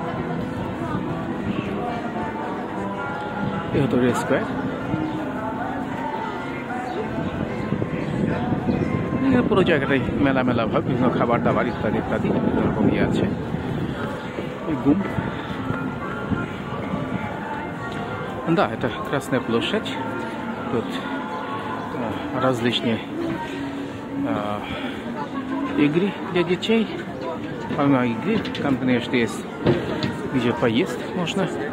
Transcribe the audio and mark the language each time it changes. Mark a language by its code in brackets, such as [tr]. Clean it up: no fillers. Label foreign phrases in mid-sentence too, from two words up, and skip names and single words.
[bn] এ হতো রেড স্কোয়ার। পুরো জায়গাটাই মেলা ভাব, বিভিন্ন খাবার দাবার ইত্যাদি বিভিন্ন রকম ইয়ে আছে। গুম, [ru] да, это Красная площадь. Тут различные игры для детей. Помимо игры, там, конечно, есть где поесть можно.